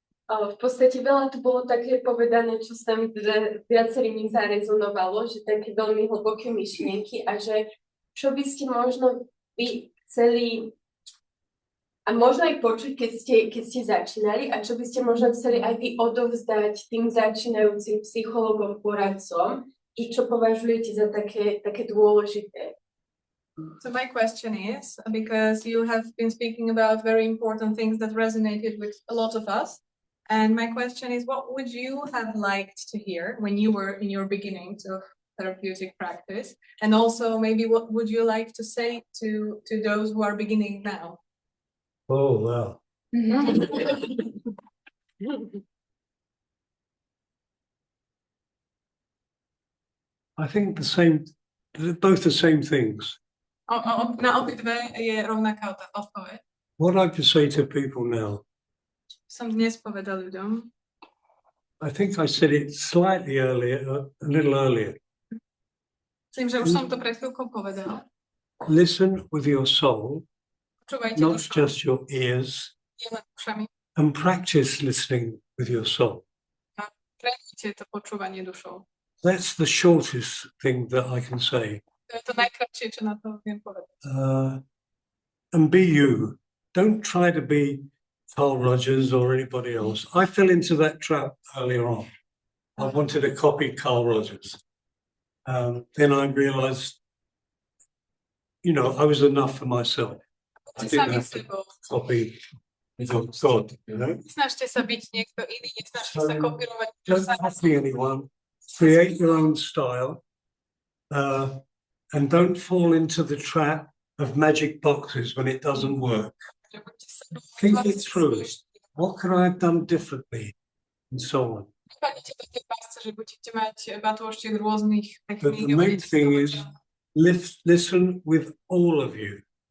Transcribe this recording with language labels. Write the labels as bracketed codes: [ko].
[sk] V podstate veľa tu bolo také povedané, čo sa mi teda viacerými zarezonovalo, že také veľmi hlboké myšlienky a že čo by ste možno vy chceli a možno aj počuť, keď ste začínali a čo by ste možno chceli aj vy odovzdať tým začínajúcim psychologom, poradcom i čo považujete za také dôležité. [en] So my question is, because you have been speaking about very important things that resonated with a lot of us, and my question is, what would you have liked to hear when you were in your beginnings of therapeutic practice? And also maybe what would you like to say to those who are beginning now? Oh, wow. I think both the same things. [sk] Na obidve je rovnaká odpoveď. [en] What I have to say to people now, [sk] Som dnes povedal ľuďom, [en] I think I said it slightly earlier, a little earlier. [sk] myslím, že už som to pred chvíľkou povedal. [en] Listen with your soul, [sk] Počúvajte [en] not [sk] dušou, [en] just your ears, [sk] nielen ušami. [en] and practice listening with your soul. [sk] Trénujte to počúvanie dušou. [en] That's the shortest thing that I can say. [sk] To je to najkratšie, čo na to viem povedať. [en] And be you. Don't try to be Carl Rogers or anybody else. I fell into that trap earlier on. I wanted to copy Carl Rogers. Then I realized, I was enough for myself. I didn't have to copy God, [sk] Snažte sa byť niekto iný, nesnažte sa kopírovať. [en] Don't copy anyone. Create your own style. And don't fall into the trap of magic boxes when it doesn't work. Think it through. What could I have done differently? And so on. But the main thing is listen with all of you.